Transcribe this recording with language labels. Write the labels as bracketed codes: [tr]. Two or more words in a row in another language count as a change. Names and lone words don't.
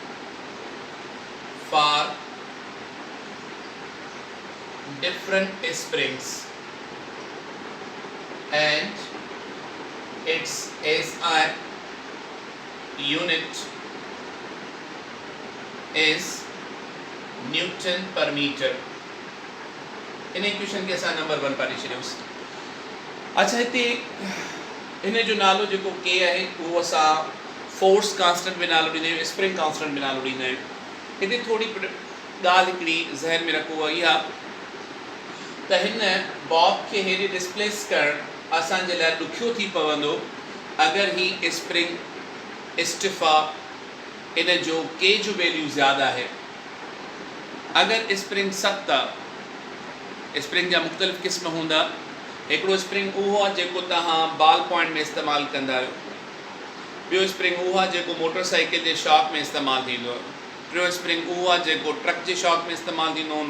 [en] for different springs, and its SI unit is Newton per meter. [sd] इन इक्वेशन के असां नंबर 1 पाढ़े छॾियोसीं. अच्छा, हिते हिन जो नालो जेको के आहे उहो असां [en] force constant [sd] में नालो ॾींदा आहियूं, [en] spring constant [sd] में नालो ॾींदा आहियूं. हिते थोरी ॻाल्हि हिकिड़ी ज़हन में रखो इहा त हिन बॉब खे हेॾे डिस्प्लेस करणु असांजे लाइ ॾुखियो थी पवंदो अगरि ही स्प्रिंग स्टिफा इन जो के जो वैल्यू ज़्यादा आहे. अगरि स्प्रिंग सख़्त आहे, स्प्रिंग जा मुख़्तलिफ़ क़िस्म हूंदा. हिकिड़ो स्प्रिंग उहो आहे जेको तव्हां [en] ball point [sd] में इस्तेमालु कंदा आहियो. ॿियो स्प्रिंग उहो आहे जेको मोटरसाइकिल जे शॉक में इस्तेमालु थींदो आहे. टियों स्प्रिंग उहो आहे जेको ट्रक जे शॉक में इस्तेमालु थींदो हूंदो.